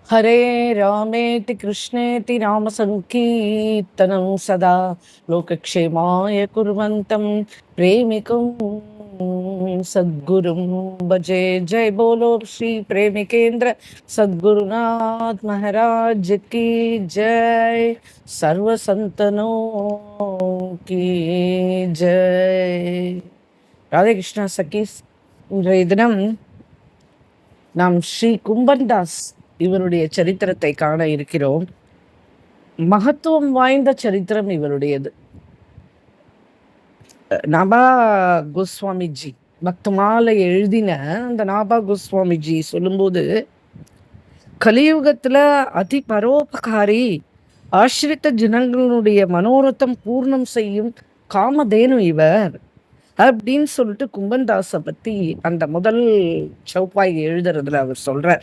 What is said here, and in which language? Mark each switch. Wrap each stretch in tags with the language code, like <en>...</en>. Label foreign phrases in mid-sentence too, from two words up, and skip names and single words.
<sa>हरे रामेति कृष्णेति नामसङ्कीर्तनं सदा लोकक्षेमाय कुर्वन्तं प्रेमिकं सद्गुरुं भजे।</sa> <hi>जय बोलो श्री प्रेमिकेन्द्र सद्गुरुनाथ महाराज की जय। सर्व संतनों की जय।</hi> <ta>ராதே கிருஷ்ணா சகீஸ். இன்றைய தினம் நாம் ஸ்ரீ கும்பன்தாஸ் இவருடைய சரித்திரத்தை காண இருக்கிறோம். மகத்துவம் வாய்ந்த சரித்திரம் இவருடையது. நாபா கோஸ்வாமிஜி பக்தமாலை எழுதின அந்த நாபா கோஸ்வாமிஜி சொல்லும்போது, கலியுகத்துல அதி பரோபகாரி, ஆசிரித்த ஜனங்களுடைய மனோரத்தம் பூர்ணம் செய்யும் காமதேனு இவர் அப்படின்னு சொல்லிட்டு கும்பன்தாஸை பத்தி அந்த முதல் சௌப்பாய் எழுதுறதுல அவர் சொல்றார்.</ta>